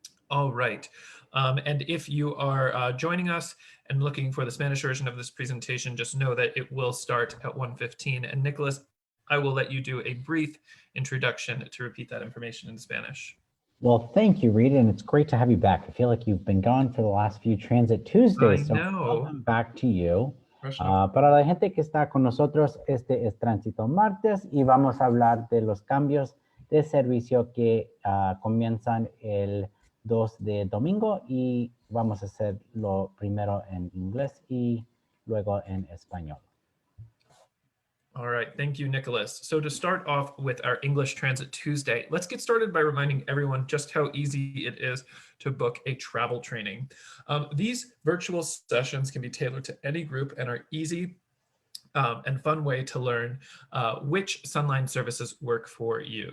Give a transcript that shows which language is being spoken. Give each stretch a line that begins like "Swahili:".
English: All right, and if you are joining us and looking for the Spanish version of this presentation, just know that it will start at 1:15. And Nicholas, I will let you do a brief introduction to repeat that information in Spanish. Well, thank you, Reed, and it's great to have you back. I feel like you've been gone for the last few Transit Tuesdays, so welcome back to you.
Spanish: Para la gente que está con nosotros, este es Tránsito Martes y vamos a hablar de los cambios de servicio que comienzan el 2 de domingo y vamos a hacerlo primero en inglés y luego en español.
English: All right, thank you, Nicholas. So to start off with our English Transit Tuesday, let's get started by reminding everyone just how easy it is to book a travel training. These virtual sessions can be tailored to any group and are easy and fun way to learn which Sunline services work for you.